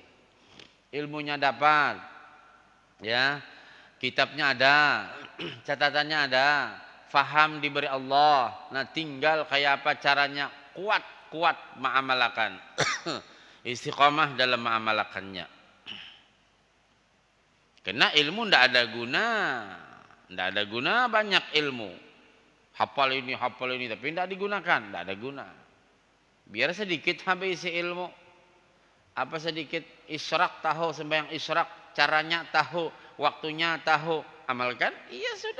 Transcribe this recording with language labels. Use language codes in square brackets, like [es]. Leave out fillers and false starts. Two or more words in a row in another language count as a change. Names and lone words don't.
[bjn] Ilmunya dapat. Ya, kitabnya ada. Catatannya ada. faham diberi Allah. Nah, tinggal kayak apa caranya kuat mengamalkan. Istiqomah dalam mengamalkannya. Karena ilmu ndak ada guna. Ndak ada guna banyak ilmu. Hafal ini tapi ndak digunakan, ndak ada guna. Biar sedikit habis isi ilmu. Apa sedikit isyraq tahu, sembahyang isyraq, caranya tahu, waktunya tahu, amalkan, iya sudah.